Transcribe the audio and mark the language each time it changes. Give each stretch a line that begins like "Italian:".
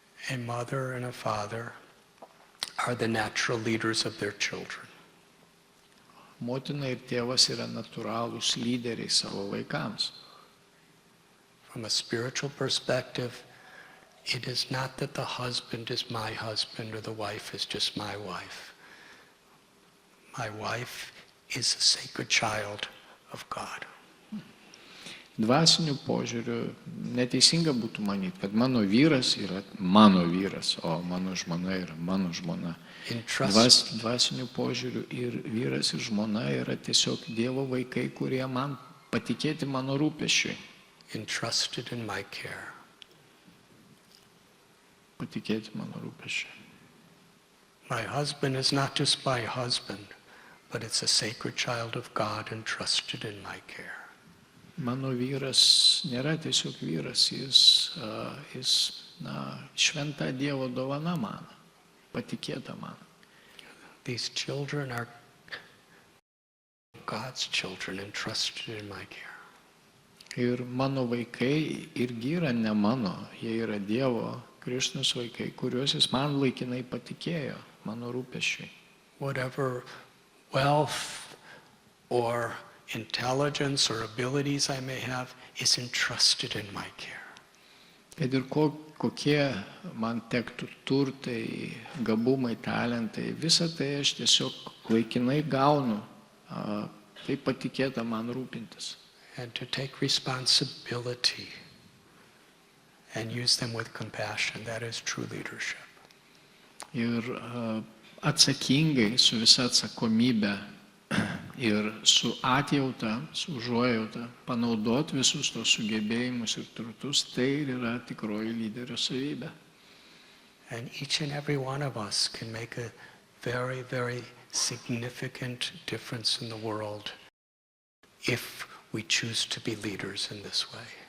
English: A mother and a father are the natural leaders of their children.
Lithuanian: Motina ir tėvas yra natūralūs lyderiai savo vaikams.
English: From a spiritual perspective, it is not that the husband is my husband or the wife is just my wife. My wife is a sacred child of God.
Lithuanian: Dvasiniu požiūriu neteisinga būtų manyti, kad mano vyras yra mano vyras, o mano žmona yra mano žmona. Dvasiniu požiūriu ir vyras ir žmona yra tiesiog Dievo vaikai, kurie man patikėti mano rūpesčiui.
English: Entrusted in my care.
Lithuanian: Patikėti mano rūpesčiui.
English: My husband is not just my husband, but it's a sacred child of God entrusted in my care.
Lithuanian: Mano vyras nėra tiesiog vyras, jis šventa Dievo dovana man, patikėta man.
English: These children are God's children entrusted in my care.
Lithuanian: Ir mano vaikai irgi yra ne mano, jie yra Dievo, Kristaus vaikai, kuriuos jis man laikinai patikėjo, mano rūpesčiui.
English: Whatever wealth or intelligence or abilities I may have is entrusted in my care.
Lithuanian: Kad ir kokie man tektų turtai, gabumai, talentai, visą tai aš tiesiog laikinai gaunu, tai patikėta man rūpintis.
English: And to take responsibility and use them with compassion, that is true leadership.
Lithuanian: Ir atsakingai, su visa atsakomybė ir su atjauta, su užuojauta, panaudot visus tos sugebėjimus ir turtus, tai ir yra tikroji lyderio savybė.
English: And each and every one of us can make a very, very significant difference in the world if we choose to be leaders in this way.